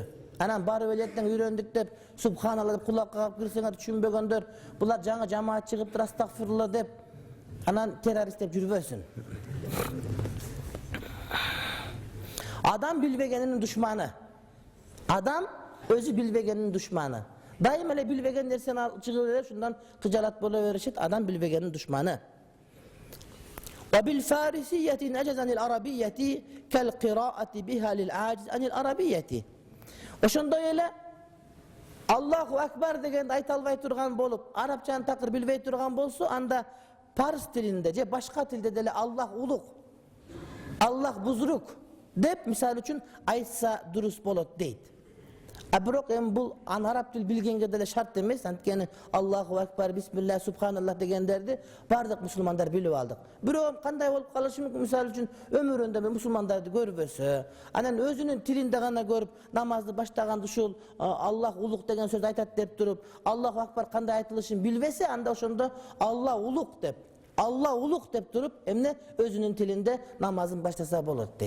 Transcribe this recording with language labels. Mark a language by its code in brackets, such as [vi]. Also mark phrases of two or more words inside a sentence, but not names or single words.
[ky] Анан барып электен үйрөндүк деп Субханалла деп кулакка калып кирсеңер түшүнбөгөндөр, булар жаңы жамаат чыгыптыр астагфирулла деп анан террорист деп жүрбөсүн. Адам билбегенин душманы. Адам өзү билбегенин душманы. Дайым эле билбеген нерсени чыгып берип, шундан кыжалат боло беришет. Адам билбегенин душманы. [ar] وبالفارسية جاز عن العربية كالقراءة بها للعاجز عن العربية kal qira'ati biha lil ajiz anil arabiyyati. [ky] Ошондой эле [ar] الله أكبر [ky] дегенди айта албай турган болуп, арабчаны такыр билбей турган болсо, анда парс тилинде же башка тилде деле Аллах улук, [fa] الله بزرگ [ky] деп мисалы үчүн айтса дурус болот дейт. Бирок эми бул араб тил билгенге деле шарт эмес. Анткени [ar] الله أكبر, [ky] бисмилlah, субханаллах дегендерди бардык мусулмандар билип алдык. Бирок кандай болуп калышы мүмкүн, мисалы үчүн өмүрүндө мусулмандарды көрбөсө, анан өзүнүн тилинде гана көрүп намазды баштаганда ушул Аллах улук деген сөз айтат деп туруп, [ar] الله أكبر [ky] кандай айтылышын билбесе, анда ошондо Аллах улук деп туруп, эмне өзүнүн тилинде намазын баштаса болот дейт.